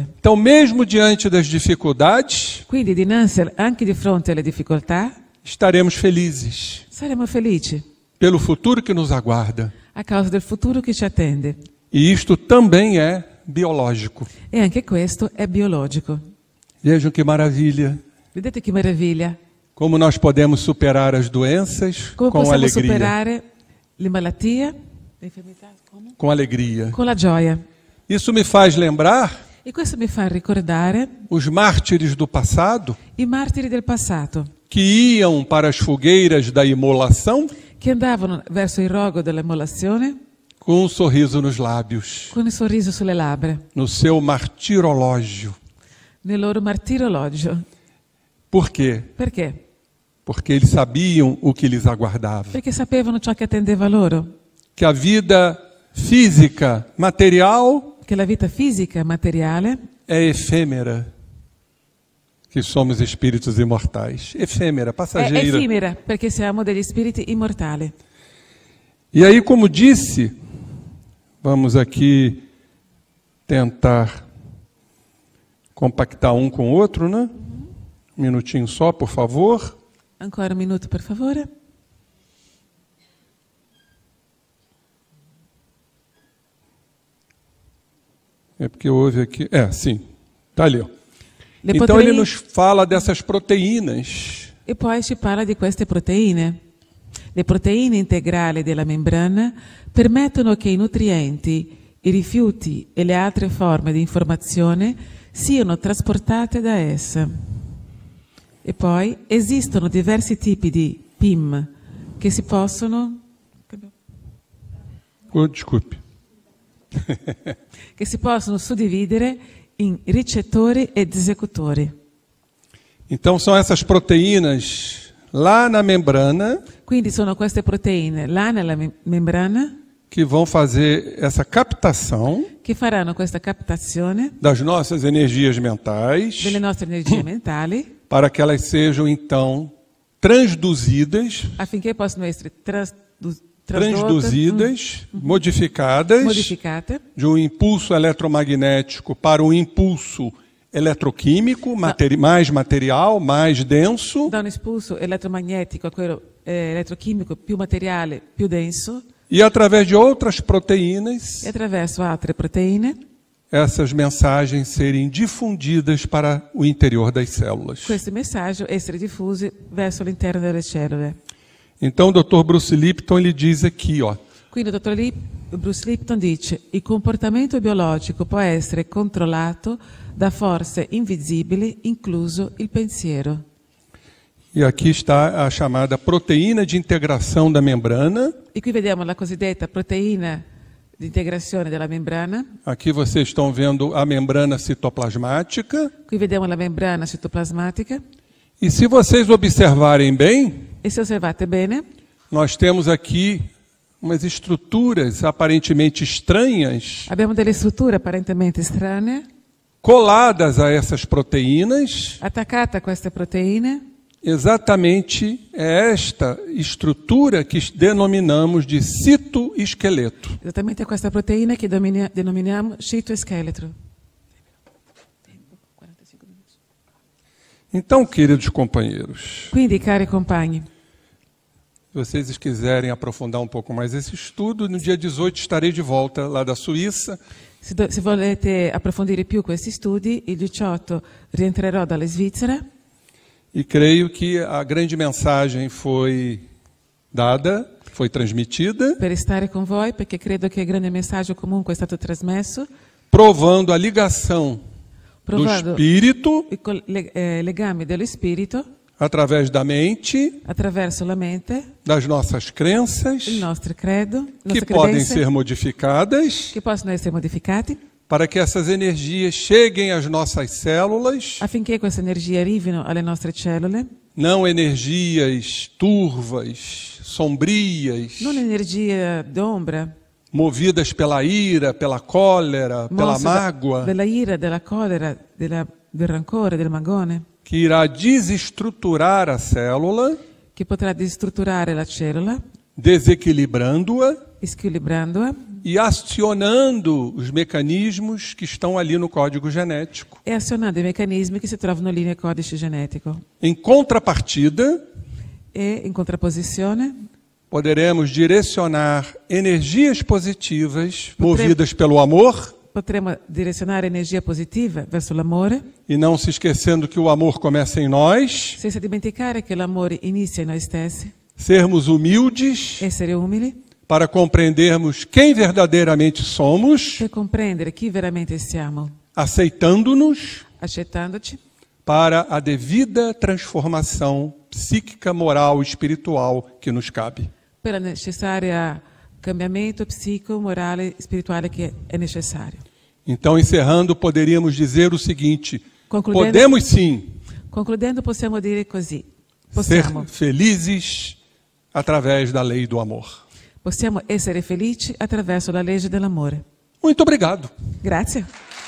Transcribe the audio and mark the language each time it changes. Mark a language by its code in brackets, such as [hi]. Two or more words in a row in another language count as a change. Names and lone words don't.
[pt] Então, mesmo diante das dificuldades, [it] Quindi dinanzi, anche di fronte alle difficoltà, [pt] estaremos felizes [it] saremo felici [pt] pelo futuro que nos aguarda. [it] a causa del futuro che ci attende. [pt] E isto também é biológico. [it] E anche questo è biologico. [pt] Vejam que maravilha. [it] Vedete che meraviglia? [pt] Como nós podemos superar as doenças [it] Come [pt] com [it] possiamo [pt] alegria. [it] superare le malattie, le infermità, come? [pt] Com alegria. [it] Con la gioia. [pt] Isso me faz lembrar [it] E questo mi fa ricordare [pt] os mártires do passado [it] i martiri del passato, [pt] que iam para as fogueiras da imolação [it] che andavano verso il rogo dell'immolazione [pt] com um sorriso nos lábios, [it] con il sorriso sulle labbra, [pt] no seu martirológio. [it] nel loro martirologio. [pt] Por quê? [it] Perché? [pt] Porque eles sabiam o que lhes aguardava. [it] Perché sapevano ciò che attendeva loro, [pt] Que a vida física, material, [it] che la vita fisica, materiale, [pt] é efêmera. Que somos espíritos imortais. Efêmera, [it] è [pt] passageira. [it] effimera, perché siamo degli spiriti immortali. [pt] E aí, como disse, vamos aqui tentar compactar um com o outro, né? Um minutinho só, por favor. [it] Ancora un minuto, per favore. [pt] É porque houve aqui... sim, está ali. Ó. [it] Le [pt] Então [it] proteine- [pt] ele nos fala dessas proteínas. [it] E poi ci parla di queste proteine. Le proteine integrali della membrana permettono che i nutrienti, i rifiuti e le altre forme di informazione siano trasportate da essa. E poi esistono diversi tipi di PIM che si possono [pt] Desculpe. [it] suddividere in ricettori ed esecutori. [pt] Então são essas proteínas lá na membrana [it] Quindi sono queste proteine là nella membrana [pt] que vão fazer essa captação [it] che faranno questa captazione [pt] das nossas energias mentais [it] delle nostre energie mentali [pt] para que elas sejam então transduzidas, [it] affinché possano essere tradotte, [pt] modificadas [it] modificate [pt] de um impulso eletromagnético para um impulso eletroquímico, mais material, mais denso, [it] da un impulso elettromagnetico a quello elettrochimico più materiale, più denso, [pt] e através de outras proteínas, [it] e attraverso altre proteine [pt] essas mensagens serem difundidas para o interior das células. [it] questi messaggi essere diffusi verso l'interno delle cellule. [pt] Então o Dr. Bruce Lipton ele diz aqui, ó, [it] Quindi il dottor Bruce Lipton dice: il comportamento biologico può essere controllato da forze invisibili, incluso il pensiero. [pt] e aqui está a chamada proteína de integração da membrana, [it] E qui vediamo la cosiddetta proteina di integrazione della membrana. [pt] Aqui vocês estão vendo a membrana citoplasmática. [it] Qui vediamo la membrana citoplasmatica. [pt] E se vocês observarem bem, [it] E se osservate bene, [pt] nós temos aqui umas estruturas aparentemente estranhas [it] abbiamo delle strutture apparentemente strane [pt] coladas a essas proteínas. [it] attaccate a queste proteine. [pt] Exatamente é esta estrutura que denominamos de citoesqueleto. [it] Esattamente questa proteina che denominiamo citoscheletro. [pt] Então, queridos companheiros, [it] Quindi, cari compagni, [pt] se vocês quiserem aprofundar um pouco mais esse estudo, no dia 18 estarei de volta lá da Suíça. [it] se volete approfondire più questi studi, il 18 rientrerò dalla Svizzera. [pt] E creio que a grande mensagem foi dada, foi transmitida, [it] Per stare con voi, perché credo che il grande messaggio comunque è stato trasmesso, [pt] provando a ligação do [it] provando [pt] espírito [it] i legami dello spirito [pt] através da mente, [it] attraverso la mente, [pt] das nossas crenças, [it] il nostro credo, le [pt] que [it] nostre [pt] podem [it] credenze, [pt] ser modificadas, [it] che possono essere modificati, [pt] para que essas energias cheguem às nossas células, [it] affinché queste energie arrivino alle nostre cellule, [pt] não energias turvas, sombrias, [it] non energie d'ombra, [pt] movidas pela ira, pela cólera, pela [it] mosse [pt] mágoa, [it] della ira, della collera, del rancore, del magone, [pt] que irá desestruturar a célula, [it] che potrà distrutturare la cellula, [pt] desequilibrando-a [it] squilibrandola [pt] e acionando os mecanismos que estão ali no código genético. [it] e azionando i meccanismi che si trovano lì nel codice genetico. [pt] Em contrapartida, [it] E in contrapposizione [pt] poderemos direcionar energias positivas movidas pelo amor, [it] potremo direzionare energia positiva verso l'amore, [pt] e não se esquecendo que o amor começa em nós, [it] senza dimenticare che l'amore inizia in noi stessi, [pt] sermos humildes [it] essere umili, [pt] para compreendermos quem verdadeiramente somos, [it] per comprendere chi veramente siamo, [pt] aceitando-nos [it] accettandoci, [pt] para a devida transformação psíquica, moral e espiritual que nos cabe. [it] per il necessario cambiamento psico, morale, spirituale che è necessario. [pt] Então, encerrando, poderíamos dizer o seguinte: [it] Concludendo- [pt] podemos sim [it] Concludendo, possiamo dire così: [pt] ser [it] possiamo [pt] felizes através da lei do amor. [it] essere felici attraverso la legge dell'amore. [pt] Muito obrigado. [it] Grazie.